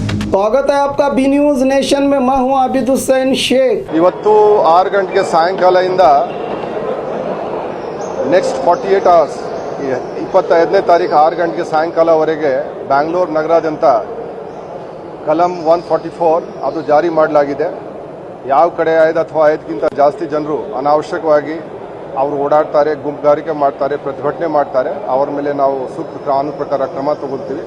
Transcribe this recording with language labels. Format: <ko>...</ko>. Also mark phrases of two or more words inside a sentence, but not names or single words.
<hi>स्वागत है आपका बी न्यूज नेशन में। मैं हूं आबिद हुसैन शेख।</hi> <kn>ಇವತ್ತು 6 ಗಂಟೆಗೆ ಸಾಯಂಕಾಲದಿಂದ</kn> <en>next 48 hours</en> <kn>25ನೇ ತಾರೀಕು 6 ಗಂಟೆಗೆ ಸಾಯಂಕಾಲವರೆಗೆ ಬ್ಯಾಂಗ್ಳೂರು ನಗರಾದ್ಯಂತ ಕಲಂ 144 ಅದು ಜಾರಿ ಮಾಡಲಾಗಿದೆ. ಯಾವ ಕಡೆ 5 ಅಥವಾ 5ಕ್ಕಿಂತ ಜಾಸ್ತಿ ಜನರು ಅನಾವಶ್ಯಕವಾಗಿ ಅವರು ಓಡಾಡ್ತಾರೆ, ಗುಂಪುಗಾರಿಕೆ ಮಾಡ್ತಾರೆ, ಪ್ರತಿಭಟನೆ ಮಾಡ್ತಾರೆ, ಅವರ ಮೇಲೆ ನಾವು ಸೂಕ್ತ ಕಾನೂನು ಪ್ರಕಾರ ಕ್ರಮ ತಗೊಳ್ತೀವಿ.</kn>